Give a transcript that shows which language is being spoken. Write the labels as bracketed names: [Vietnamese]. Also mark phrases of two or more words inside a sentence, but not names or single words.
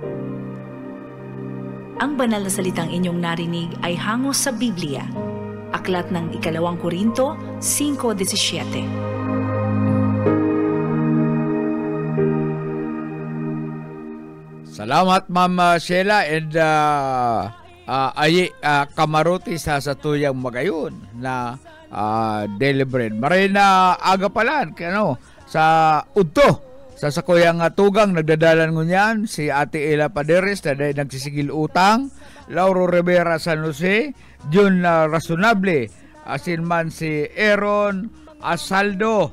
[Filipino] Ang banal na salitang inyong narinig ay hango sa Biblia, Aklat ng 2 Korinto 5:17. [Bikol] Salamat Ma'am Sheila and Ayi Camarote sa satuyang magayon na Daily Bread. Maray na aga palan sa udto sa sakuyang tugang nagdadalan ngunyan si Ate Ela Paderes na dahil nagsisigil utang, Lauro Rivera San Jose, Jun Razonable, asin man si Aaron Asaldo.